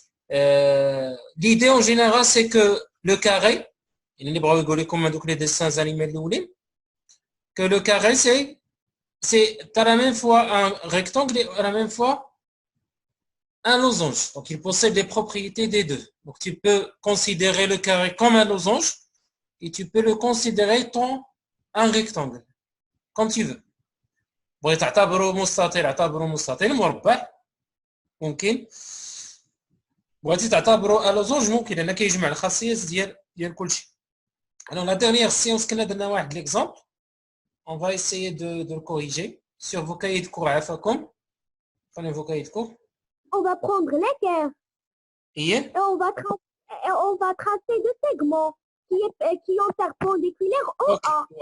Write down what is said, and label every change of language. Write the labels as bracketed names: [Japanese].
[French] L'idée en général, c'est que le carré, il est rigoler comme les dessins animés que le carré, c'est à la même fois un rectangle et à la même fois un losange. Donc, il possède les propriétés des deux. Donc, tu peux considérer le carré comme un losange et tu peux le considérer comme un rectangle, comme tu veux. [Arabic] بغيت تعتبره مستطيل اعتبره مستطيل مربع ممكن بغيتي تعتبره لوزونج ممكن لان كيجمع الخاصيات ديال كلشي. [French] Alors la dernière séance [Arabic] كنا درنا واحد [French] l'exemple, on va essayer de le corriger sur vos cahiers de cours. عفاكم prenez vos cahiers de cours. On va prendre l'équerre et on va tracer deux segments qui ont perpendiculaire au A.